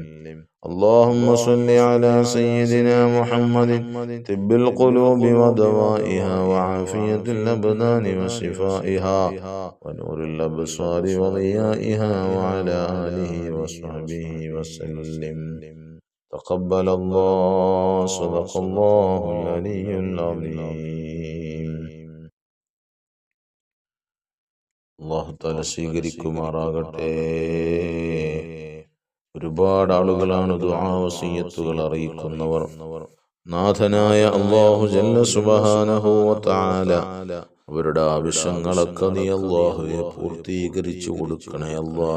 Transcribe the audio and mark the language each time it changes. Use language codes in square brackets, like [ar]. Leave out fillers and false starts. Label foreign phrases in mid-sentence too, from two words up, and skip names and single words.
[ar] اللهم صل على سيدنا محمد طب القلوب ودوائها وعافية الأبدان وشفائها ونور الأبصار وضيائها وعلى آله وصحبه وسلم. تقبل الله. صدق الله العلي العظيم. [ml] അല്ലാഹു തആല സ്വീകരിക്കുമാറാകട്ടെ. ഒരുപാട് ആളുകളാണ് ദുആ വസിയത്തുകൾ അറിയിക്കുന്നവർ. നാഥനായ അല്ലാഹു [ar] جل سبحانه وتعالى [ml] അവരുടെ ആവശ്യങ്ങളൊക്കെ നീ അല്ലാഹുവേ പൂർത്തീകരിച്ചു കൊടുക്കണേ അല്ലാഹ്.